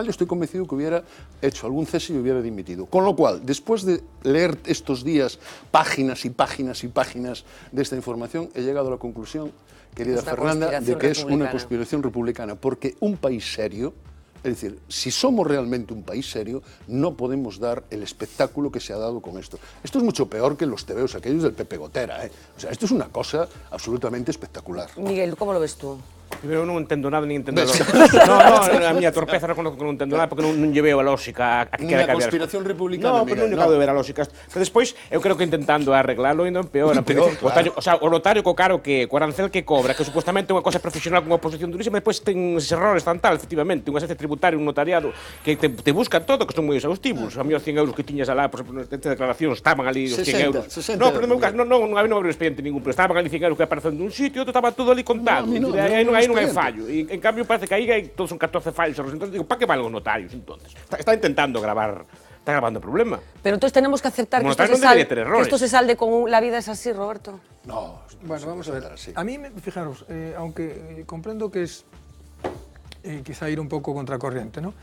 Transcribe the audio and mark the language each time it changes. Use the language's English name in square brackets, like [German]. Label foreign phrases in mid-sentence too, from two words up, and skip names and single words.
[Spanish] Yo estoy convencido que hubiera hecho algún cese y hubiera dimitido. Con lo cual, después de leer estos días páginas y páginas y páginas de esta información, he llegado a la conclusión, querida Fernanda, de que es una conspiración republicana, porque un país serio, es decir, si somos realmente un país serio, no podemos dar el espectáculo que se ha dado con esto. Esto es mucho peor que los tebeos aquellos del Pepe Gotera, ¿eh? O sea, esto es una cosa absolutamente espectacular. Miguel, ¿cómo lo ves tú? [Galician] Pero non entendo nada, nin entendo nada. A miña torpeza reconozco que non entendo nada porque non lle veo a lógica a que quere cambiar. Na conspiración republicana, pero non acabo de ver a lógica. Pero despois, eu creo que intentando arreglalo ainda empeora. O sea, o notario co caro que, co arancel que cobra, que supuestamente é unha cosa profesional con unha posición durísima, depois ten eses errores tan tal, efectivamente, unha agencia tributaria, un notariado, que te busca todo, que son moi exhaustivos. A mí os 100 euros que tiñas alá, por exemplo, nesta declaración, estaban ali os 100 euros. No, pero no meu caso, non abriu expediente ningún, pero estaban ali 100 euros que aparecen dun sitio, outro estaba todo ali contado. Aí non hai fallo. En cambio parece que aí todos son 14 fallos. [Spanish] Entonces digo, ¿para qué van los notarios entonces? Está intentando grabar, está grabando el problema. Pero entonces tenemos que aceptar que esto se salde con la vida es así, Roberto. No. Bueno, vamos a ver. A mí, fijaros, aunque comprendo que es quizá ir un poco contracorriente, ¿no?